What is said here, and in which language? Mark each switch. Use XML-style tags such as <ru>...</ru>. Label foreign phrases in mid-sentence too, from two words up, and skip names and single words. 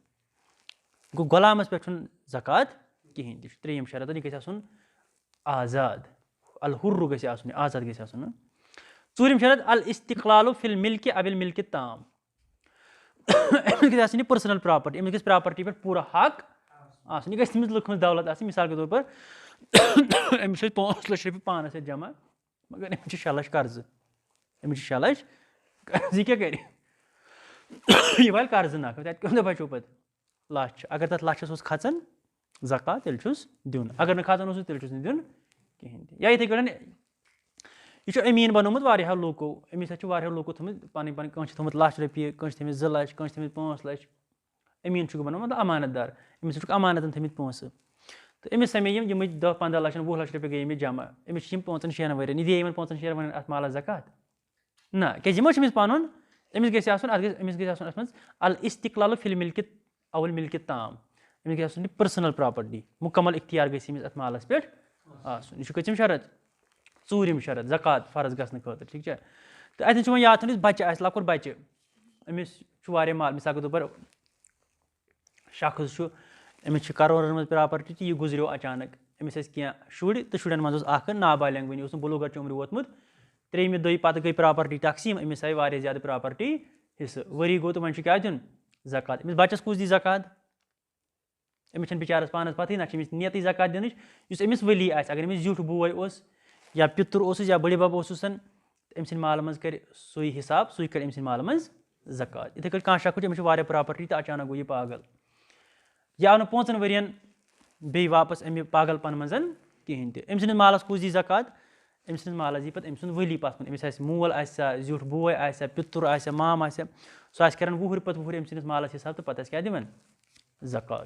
<ks>گوٚو غلامَس پٮ۪ٹھ چھُنہٕ زکات کِہیٖنۍ تہِ, یہِ چھُ ترٛیٚیِم شرط, یہِ گژھِ آسُن آزاد, الحُرُ گژھِ آسُن, یہِ آزاد گژھِ آسُن. ژوٗرِم شرط</ks> <ar>الاستقلالُ فی الملکِ اب الملکِ تام,</ar> <ks>أمِس گژھِ آسٕنۍ یہِ</ks> <en>personal property,</en> <ks>أمِس گژھِ پرٛاپَرٹی پٮ۪ٹھ پوٗرٕ حق آسُن, یہِ گژھِ تٔمِس لُکھ دولت آسٕنۍ.</ks> <ur>مِثال کے طور پر</ur> <ks>أمِس چھِ 5 لَچھ رۄپیہِ پانَس سۭتۍ جمع, مگر أمِس چھِ 6 لَچھ قرضہٕ, أمِس چھِ 6 لَچھ قرضہٕ, یہِ کیٛاہ کَرِ, یہِ والہِ قرضہٕ نکھٕ, تَتہِ کۭژاہ بَچو پَتہٕ لَچھ. اگر تَتھ لَچھَس اوس کھژان زکات تیٚلہِ چھُس دیُن, اگر نہٕ کھژان اوسُس تیٚلہِ چھُس نہٕ دیُن کِہیٖنۍ تہِ. یا یِتھٕے کٲٹھۍ یہِ چھُ أمیٖن بنومُت واریاہو لوٗکو, أمِس چھِ واریاہو لوٗکو تھٲومٕتۍ پَنٕنۍ کٲنٛسہِ چھِ تھوٚمُت 1 لَچھ رۄپیہِ, کٲنٛسہِ چھِ تھٲومٕتۍ 2 لَچھ, کٲنٛسہِ چھِ تھٲومٕتۍ 5 لَچھ. أمیٖن چھُکھ بنومُت امانت دار, أمِس چھُکھ امانتَن تھٲومٕتۍ پونٛسہٕ, تہٕ أمِس سَمے یِمٕے 10-15 لَچھ 20 لَچھ رۄپیہِ گٔے أمِس جمع. أمِس چھِ یِم 5-6 ؤرۍیَن, یہِ دِیہِ یِمن 5-6 ؤرۍیَن اَتھ مالَس زکات نہ, کیٛازِ یہِ ما چھُ أمِس پَنُن. أمِس گژھِ آسُن اَتھ منٛز</ks> <ar>الاستقلالُ فی الملکِ او الملکِ تام,</ar> <ks>أمِس گژھِ آسُن یہِ</ks> <en>personal property,</en> <ks>مُکمل اختیار گژھِ أمِس اَتھ مالَس پٮ۪ٹھ آسُن. یہِ چھُ کٔژِم شرط, ژوٗرِم شرط زکات فرض گژھنہٕ خٲطرٕ, ٹھیٖک چھا. تہٕ اَتٮ۪ن چھُ وۄنۍ یاد تھاوُن یُس بَچہِ آسہِ, لۄکُٹ بَچہِ, أمِس چھُ واریاہ مال.</ks> <ur>مِثال کے طور پر</ur> <ks>شخص چھُ, أمِس چھِ کَرورَن منٛز پرٛاپَرٹی تہٕ یہِ گُزریو اچانک, أمِس ٲسۍ کینٛہہ شُرۍ تہٕ شُرٮ۪ن منٛز اوس اکھ نابالغ, وٕنہِ اوس نہٕ بُلوغت عُمرِ ووتمُت. 3مہِ دۄہہِ پَتہٕ گٔے پرٛاپَرٹی تقسیٖم, أمِس آیہِ واریاہ زیادٕ پرٛاپَرٹی حِصہٕ, ؤری گوٚو تہٕ وۄنۍ چھُ کیٛاہ دیُن زکات. أمِس بَچَس کُس دی زکات, أمِس چھَنہٕ بِچارَس پانَس پَتہٕے, نہ چھِ أمِس نیتٕے زکات دِنٕچ. یُس أمِس ؤلی آسہِ, اگر أمِس زیُٹھ بوے اوس یا پِتُر اوسُس یا بٔڈِبب اوسُس, أمۍ سٕنٛدِ مالہٕ منٛز کَرِ سُے حِساب, سُے کَرِ أمۍ سٕنٛدِ مالہٕ منٛز زکات. یِتھٕے کٲٹھۍ کانٛہہ شخص چھُ, أمِس چھِ واریاہ پرٛاپَرٹی تہٕ اچانک گوٚو یہِ پاگل, یہِ آو نہٕ 5 ؤرۍیَن بیٚیہِ واپَس اَمہِ پاگل پن منٛز کِہیٖنۍ تہِ. أمۍ سٕنٛدِس مالَس کُس دی زکات, أمۍ سٕنٛدِس مالَس یی پَتہٕ أمۍ سُنٛد ؤلی پَتھ کُن. أمِس آسہِ مول آسہِ زیُٹھ بوے آسہِ پِتُر آسہِ مام آسہِ, سُہ آسہِ کَران وُہُر پَتہٕ وُہُر أمۍ سٕنٛدِس مالَس حِساب, تہٕ پَتہٕ آسہِ کیٛاہ دِوان زکات.</ks>